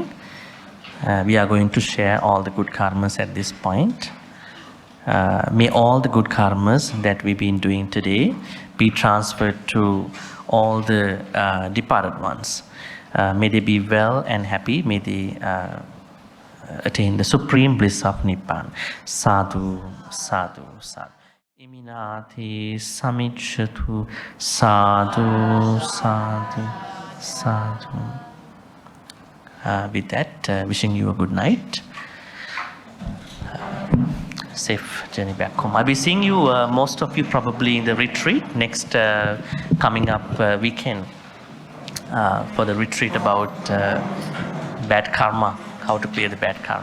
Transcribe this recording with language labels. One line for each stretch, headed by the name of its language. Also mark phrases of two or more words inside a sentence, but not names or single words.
English: We are going to share all the good karmas at this point. May all the good karmas that we've been doing today be transferred to all the departed ones. May they be well and happy. May they attain the supreme bliss of Nibbana.
Pali: Sadhu, sadhu, sadhu. Iminati samichatu. Sadhu, sadhu, sadhu.
English: With that, wishing you a good night. Safe journey back home. I'll be seeing you, most of you probably in the retreat next coming up weekend for the retreat about bad karma, how to clear the bad karma.